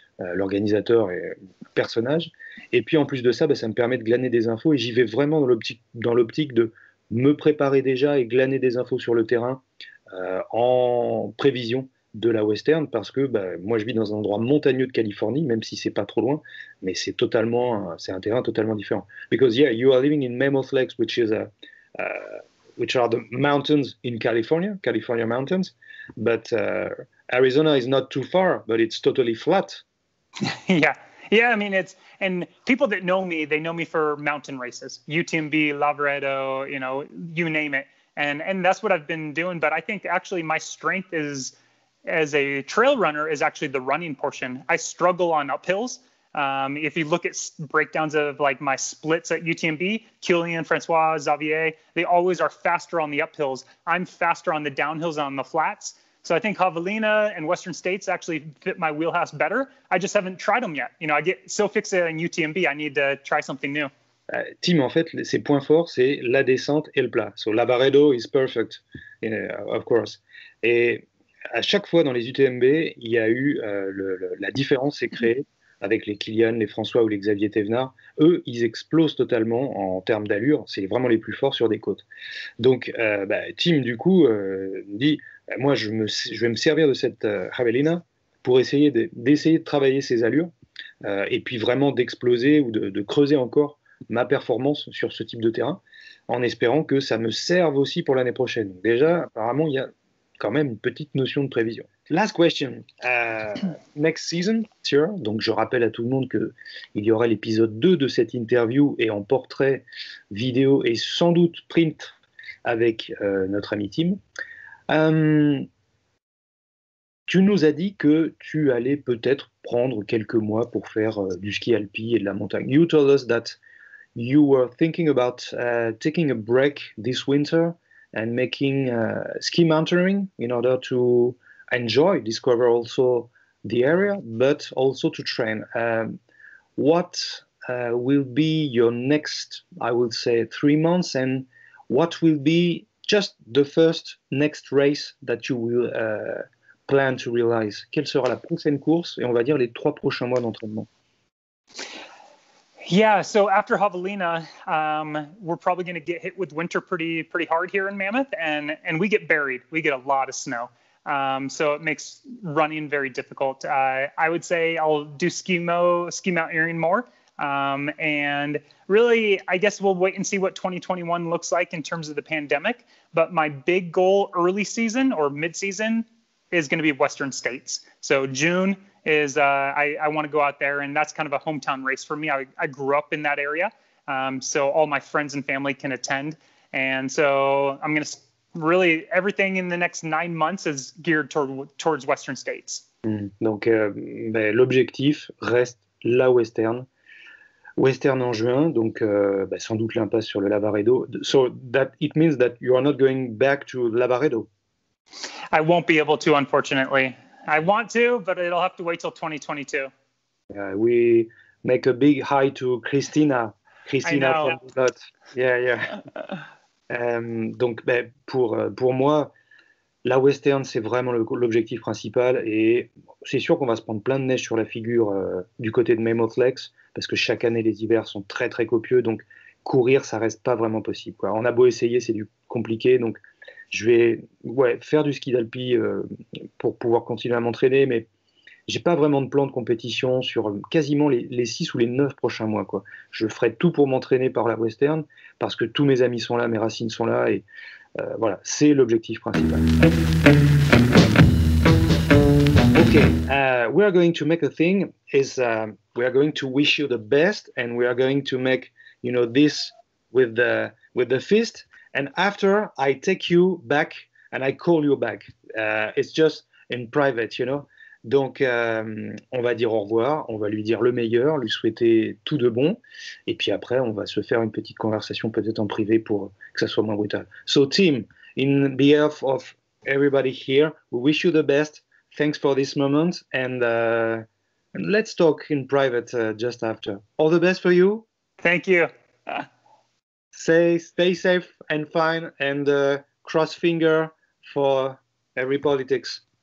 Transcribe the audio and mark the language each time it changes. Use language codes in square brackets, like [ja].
[fr] L'organisateur est un personnage. Et puis en plus de ça, ça me permet de glaner des infos et j'y vais vraiment dans l'optique de me préparer déjà et glaner des infos sur le terrain en prévision de la Western, parce que moi je vis dans un endroit montagneux de Californie, même si c'est pas trop loin, mais c'est un terrain totalement différent. [en] Because you are living in Mammoth Lakes, which are the mountains in California mountains, but Arizona is not too far, but it's totally flat. Yeah, I mean, and people that know me, they know me for mountain races, UTMB, Lavaredo, you know, you name it. And that's what I've been doing. But I think actually my strength is, as a trail runner, is actually the running portion. I struggle on uphills. If you look at breakdowns of like my splits at UTMB, Kilian, Francois, Xavier, they always are faster on the uphills. I'm faster on the downhills on the flats. So I think Javelina and Western States actually fit my wheelhouse better. I just haven't tried them yet. I get so fixated on UTMB, I need to try something new. [fr] Tim, en fait, ses points forts, c'est la descente et le plat. [en] So Lavaredo is perfect, of course. [fr] Et à chaque fois dans les UTMB, il y a eu la différence s'est créée avec les Kilian, les François ou les Xavier Thévenard. Eux, ils explosent totalement en termes d'allure. C'est vraiment les plus forts sur des côtes. Donc, Tim, du coup, dit, moi, je vais me servir de cette Javelina pour essayer d'essayer de travailler ses allures et puis vraiment d'exploser ou de creuser encore ma performance sur ce type de terrain, en espérant que ça me serve aussi pour l'année prochaine. Donc déjà, apparemment, il y a quand même une petite notion de prévision. [en] Last question. Next season, sure. [fr] Donc je rappelle à tout le monde qu'il y aura l'épisode 2 de cette interview et en portrait vidéo et sans doute print avec notre ami Tim. Tu nous as dit que tu allais peut-être prendre quelques mois pour faire du ski alpi et de la montagne. [en] You told us that you were thinking about taking a break this winter and making ski mountaineering in order to enjoy, discover also the area, but also to train. What will be your next, I would say, 3 months, and what will be just the first next race that you will plan to realize? [fr] Quelle sera la prochaine course et on va dire les 3 prochains mois d'entraînement? [en] Yeah, so after Javelina, we're probably going to get hit with winter pretty hard here in Mammoth, and we get buried. We get a lot of snow, so it makes running very difficult. I would say I'll do ski mountaineering more, and really, I guess we'll wait and see what 2021 looks like in terms of the pandemic. But my big goal early season or mid-season is going to be Western States. So June is I want to go out there, and that's kind of a hometown race for me. I grew up in that area, so all my friends and family can attend. And so I'm going to really, everything in the next 9 months is geared towards Western States. [fr] Donc l'objectif reste la Western en juin, donc sans doute l'impasse sur le Lavaredo. [en] So that it means that you are not going back to Lavaredo. I won't be able to, unfortunately. I want to, but it'll have to wait till 2022. We make a big hi to Christina from the lot. Yeah. [fr] Donc, pour moi, la Western, c'est vraiment l'objectif principal. Et c'est sûr qu'on va se prendre plein de neige sur la figure du côté de Mammoth Lakes, parce que chaque année, les hivers sont très, très copieux. Donc, courir, ça reste pas vraiment possible, quoi. On a beau essayer, c'est compliqué. Donc, je vais faire du ski d'alpi pour pouvoir continuer à m'entraîner, mais j'ai pas vraiment de plan de compétition sur quasiment les 6 ou les 9 prochains mois, quoi. Je ferai tout pour m'entraîner par la Western, parce que tous mes amis sont là, mes racines sont là, et voilà, c'est l'objectif principal. [en] Okay, we are going to make a thing, we are going to wish you the best, and we are going to make, this with the fist. And after, I take you back and I call you back. It's just in private, [fr] Donc, on va dire au revoir, on va lui dire le meilleur, lui souhaiter tout de bon. Et puis après, on va se faire une petite conversation peut-être en privé pour que ça soit moins brutal. [en] So, Tim, in behalf of everybody here, we wish you the best. Thanks for this moment. And let's talk in private just after. All the best for you. Thank you. Stay safe and fine, and cross finger for every politics.